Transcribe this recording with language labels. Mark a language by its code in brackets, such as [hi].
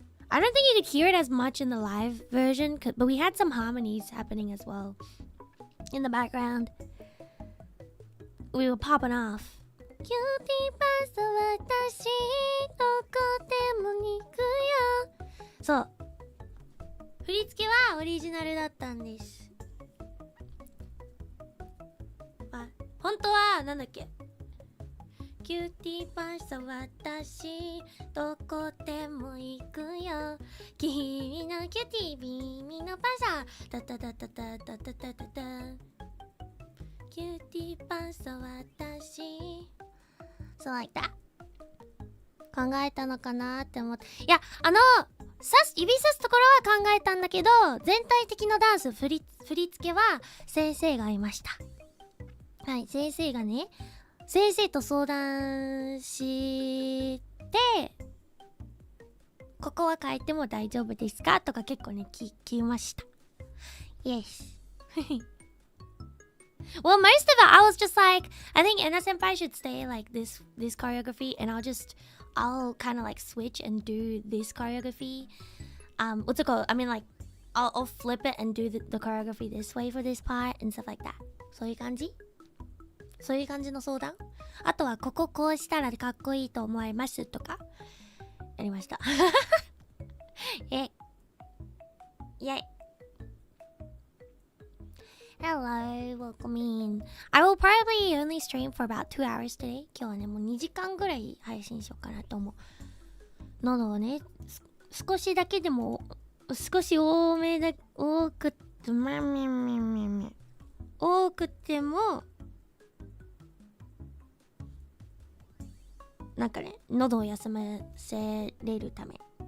[en] I don't think you could hear it as much in the live version, but we had some harmonies happening as well in the background. We were popping off. [ja] キューティーパス私どこでも行くよ。そう。振り付けはオリジナルだったんです。あ、本当はなんだっけ？キューティーパス私どこでも行くよ。君のキューティー耳のパサタタタタタタタタタタ。キューティーパス私。 [en] So like that. [ja] 考えたのかなって思って。いや、指さすところは考えたんだけど、全体的なダンス、振り付けは先生がいました。はい、先生がね、先生と相談して、ここは変えても大丈夫ですかとか結構ね、聞きました。 [en] Yes. Well, most of it, I was just like, I think Anna Senpai should stay like this choreography, and I'll kind of like switch and do this choreography. What's it called? I mean, like, I'll flip it and do the choreography this way for this part and stuff like that. [ja] そういう感じの相談？あとは、こうしたらかっこいいと思いますとか、やりました。イェイ。 [en] Hello, welcome in. I will probably only stream for about 2 hours today. [ja] 今日はね、もう2時間ぐらい配信しようかなと思う。喉をね、少しだけでも、少し多くても、なんかね、喉を休ませれるため。